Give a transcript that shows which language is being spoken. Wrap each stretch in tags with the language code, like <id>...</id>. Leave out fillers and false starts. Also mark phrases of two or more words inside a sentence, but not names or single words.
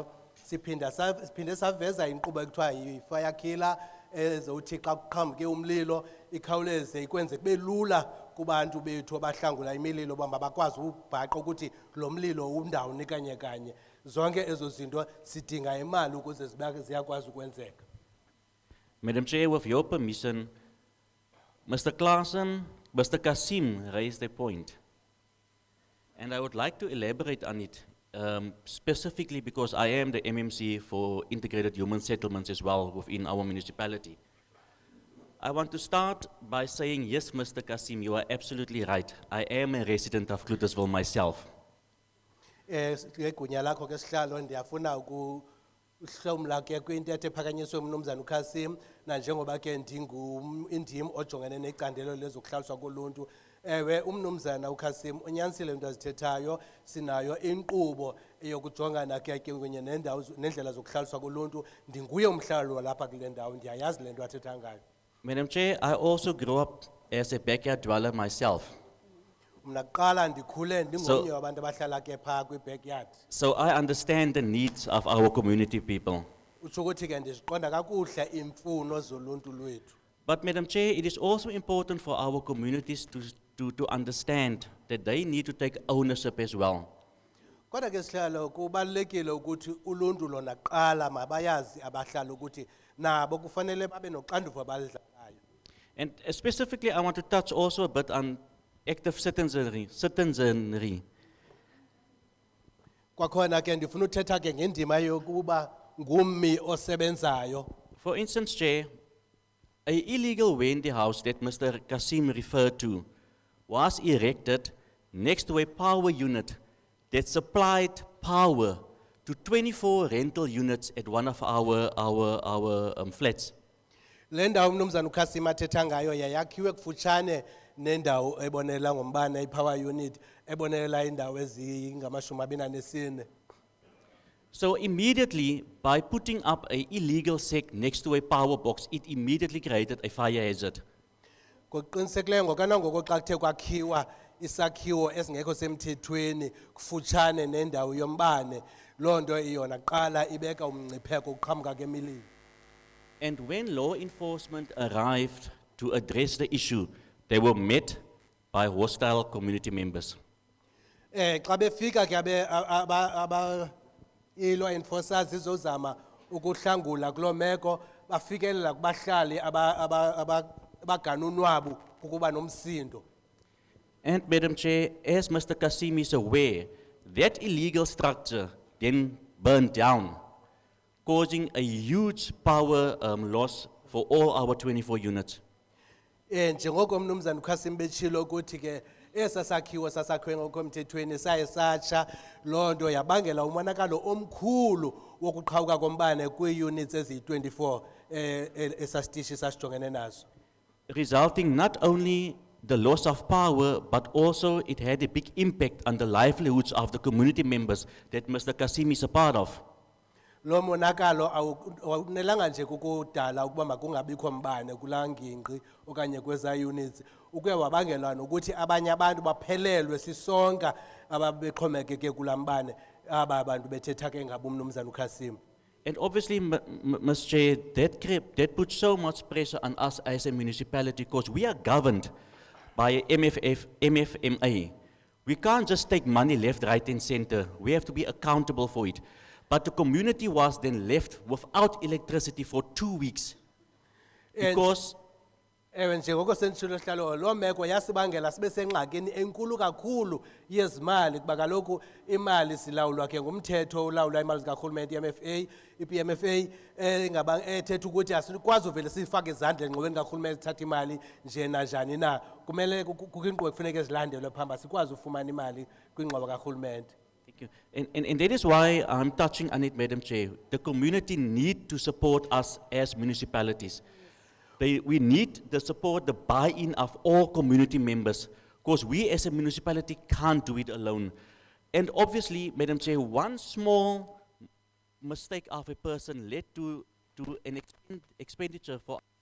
<xh>Siphinde saveza inkqubo ekuthiwa yi-</xh> <en>fire killer</en> <xh>ezothi xa kuqhambuke umlilo ikhawuleze ikwenze kube lula kubantu bethu abahlangula imililo uba bakwazi ubhaqa ukuthi lo mlilo undawoni kanye kanye. Zonke ezo zinto sidinga imali ukuze ziyakwazi ukwenzeka.</xh> <en>Madam Chair, with your permission, Mr. Claassen, Mr. Kasim raised a point, and I would like to elaborate on it, specifically because I am the MMC for Integrated Human Settlements as well within our municipality. I want to start by saying, yes, Mr. Kasim, you are absolutely right. I am a resident of Cluttersville myself.</en> <xh>Ngegunya lakho ke sihlalo ndiyafuna ukuhlomla ke kwintetho ephakanyiswe umnumzana uKhasim nanjengoba ke ndim ojongene necandelo lezokuhlaliswa koluntu. Umnumzana uKhasim unyanisile into azithethayo, sinayo inkqubo eyokujongana ke kunye nendawo nendlela zokuhlaliswa koluntu. Ndinguye umhlali walapha kule ndawo, ndiyayazi le nto athetha ngayo.</xh> <en>Madam Chair, I also grew up as a backyard dweller myself. So I understand the needs of our community people. But Madam Chair, it is also important for our communities to understand that they need to take ownership as well.</en> <xh>Kodwa ke sihlalo kubalekile ukuthi uluntu lona qala mabayazi abahlali ukuthi nabo kufanele babe noxanduva balidlalayo.</xh> <en>And specifically I want to touch also a bit on active citizenry.</en> <xh>Kwakhona ke ndifuna uthetha ke ngendima yokuba ngummi osebenzayo.</xh> <en>For instance, Chair, an illegal Wendy house that Mr. Kasim referred to was erected next to a power unit that supplied power to 24 rental units at one of our flats.</en> <xh>Le ndawo umnumzana uKhasim athetha ngayo yayakhiwe kufutshane nendawo ebonela ngombane i-</xh> <en>power unit</en> <xh>ebonela indawo ezingama-24.</xh> <en>So immediately, by putting up an illegal sec next to a power box, it immediately created a fire hazard.</en> <xh>Ngokuqinisekileyo ngokanangoko xa kuthe kwakhiwa isakhiwo esingekho semthethweni kufutshane nendawo yombane, loo nto iyona qala ibeka umngcipheko ukuqhamuka kemililo.</xh> <en>And when law enforcement arrived to address the issue, they were met by hostile community members.</en> <xh>Xa befika ke i-</xh> <en>law enforcers</en> <xh>izozama ukuhlangula kuloo meko, bafikelela kubahlali abaganunwabu ukuba nomsindo.</xh> <en>And Madam Chair, as Mr. Kasim is aware, that illegal structure then burned down, causing a huge power loss for all our 24 units.</en> <xh>Njengoko umnumzana uKhasim betshilo ukuthi ke esa sakhiwo sasakhiwe ngokomthethweni saye satsha, loo nto yabangela umonakalo omkhulu wokuqhawuka kombane kwii-units eziyi-24 esasitishi sasijongene nazo.</xh> <en>Resulting not only the loss of power, but also it had a big impact on the livelihoods of the community members that Mr. Kasim is a part of.</en> <xh>Lo monakalo awunelanga nje kukudala ukuba makungabikho mbane kulaa ngingqi okanye kweza units, ukuye wabangela nokuthi abanye abantu baphelelwe sisonka ababexhomekeke kulaa mbane, aba bantu bethetha ke ngabo umnumzana uKhasim.</xh> <en>And obviously, Ms. Chair, that puts so much pressure on us as a municipality because we are governed by MFMA. We can't just take money left, right and center. We have to be accountable for it. But the community was then left without electricity for 2 weeks because</en> <xh>Ewe njengoko senditshilo sihlalo loo meko yasibangela sibe sengxakini enkulu kakhulu yezimali kuba kaloku imali silawulwa ke ngumthetho ulawula imali zikarhulumente i-MFA i-PMFA ethetha ukuthi asikwazi uvele siyifake ezandleni engxoweni karhulumente sithatha imali nje nanjani na kumele kukho inkqubo ekufuneka zilandelwe phamba sikwazi ufumana imali kwingxowa karhulumente.</xh> <en>Thank you. And that is why I'm touching on it, Madam Chair. The community need to support us as municipalities. We need the support, the buy-in of all community members, because we as a municipality can't do it alone. And obviously, Madam Chair, one small mistake of a person led to an expenditure for</en>